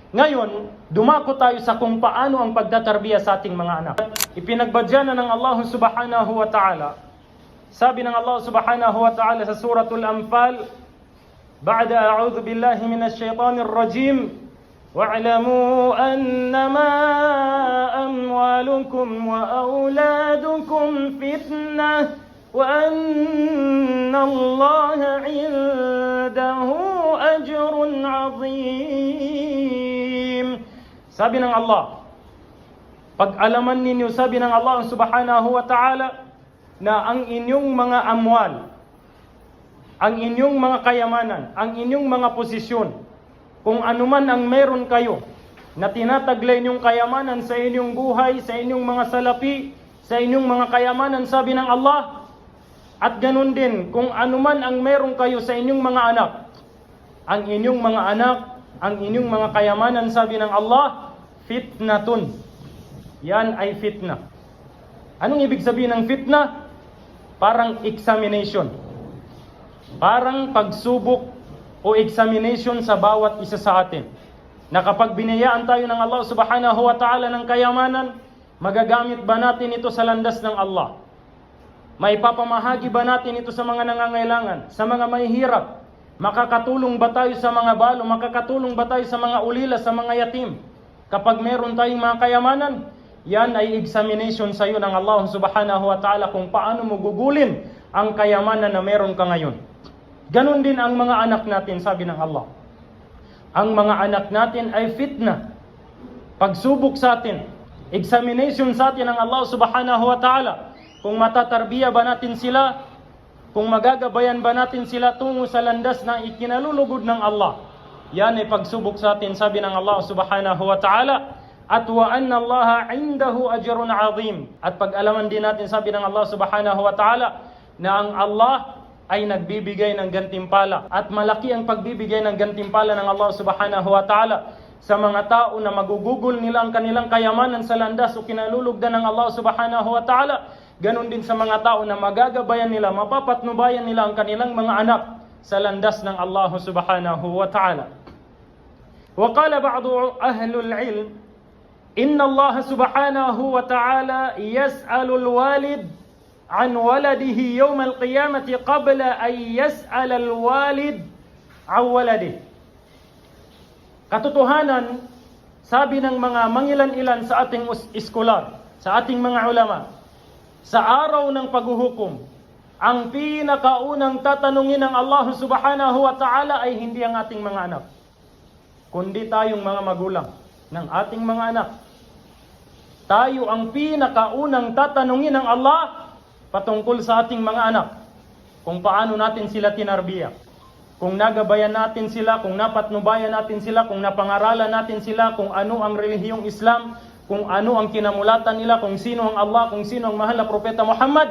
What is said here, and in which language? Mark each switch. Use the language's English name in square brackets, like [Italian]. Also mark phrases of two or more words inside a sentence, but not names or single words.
[Filipino] Ngayon, dumako tayo sa kung paano ang pagtatarbiya sa ating mga anak. Ipinagbadya na ng Allah [Arabic] سبحانه وتعالى. [Filipino] Sabi ng [Arabic] الله سبحانه وتعالى sa سورة الأنفال بعد أعوذ بالله من الشيطان الرجيم واعلموا أنما أموالكم وأولادكم فتنة وأن الله عنده أجر عظيم. [Filipino] Sabi ng Allah, pag-alaman ninyo, sabi ng Allah [Arabic] سبحانه وتعالى, [Filipino] na ang inyong mga amwal, ang inyong mga kayamanan, ang inyong mga posisyon, kung anuman ang meron kayo na tinataglay inyong kayamanan sa inyong buhay, sa inyong mga salapi, sa inyong mga kayamanan, sabi ng Allah, at ganun din kung anuman ang meron kayo sa inyong mga anak, ang inyong mga anak, ang inyong mga kayamanan, sabi ng Allah, fitnatun. Yan ay fitna. Anong ibig sabihin ng fitna? Parang examination. Parang pagsubok o examination sa bawat isa sa atin. Na kapag binayaan tayo ng Allah [Arabic] سبحانه وتعالى [Filipino] ng kayamanan, magagamit ba natin ito sa landas ng Allah? Maipapamahagi ba natin ito sa mga nangangailangan, sa mga mahihirap? Makakatulong ba tayo sa mga balo? Makakatulong ba tayo sa mga ulila, sa mga yatim? Kapag meron tayong mga kayamanan, yan ay examination sa iyo ng Allah [Arabic] سبحانه وتعالى [Filipino] kung paano mo gugulin ang kayamanan na meron ka ngayon. Ganon din ang mga anak natin, sabi ng Allah. Ang mga anak natin ay fitna. Pagsubok sa atin, examination sa atin ng Allah [Arabic] سبحانه وتعالى. [Filipino] Kung matatarbiya ba natin sila, kung magagabayan ba natin sila tungo sa landas na ikinalulugod ng Allah. Yan ay pagsubok sa atin, sabi ng Allah [Arabic] سبحانه وتعالى. At وأن الله عنده أجر عظيم. [Filipino] At pag-alaman din natin, sabi ng Allah [Arabic] سبحانه وتعالى, [Filipino] na ang Allah ay nagbibigay ng gantimpala. At malaki ang pagbibigay ng gantimpala ng Allah [Arabic] سبحانه وتعالى [Filipino] sa mga tao na magugugol nila ang kanilang kayamanan sa landas o kinalulugdan ng Allah [Arabic] سبحانه وتعالى. [Filipino] Ganon din sa mga tao na magagabayan nila, mapapatnubayan nila ang kanilang mga anak sa landas ng Allah [Arabic] سبحانه وتعالى. وقال بعض أهل العلم إن الله سبحانه وتعالى يسأل الوالد عن ولده يوم القيامة قبل أن يسأل الوالد عن ولده. [Filipino] Katotohanan, sabi ng mga mangilan-ilan sa ating iskolar, sa ating mga ulama, sa araw ng paghuhukom, ang pinakaunang tatanungin ng Allah [Arabic] سبحانه وتعالى [Filipino] ay hindi ang ating mga anak, kundi tayong mga magulang ng ating mga anak. Tayo ang pinakaunang tatanungin ng Allah patungkol sa ating mga anak. Kung paano natin sila tinarbiya. Kung nagabayan natin sila, kung napatnubayan natin sila, kung napangaralan natin sila, kung ano ang relihiyong Islam, kung ano ang kinamulatan nila, kung sino ang Allah, kung sino ang mahal na Propeta Muhammad.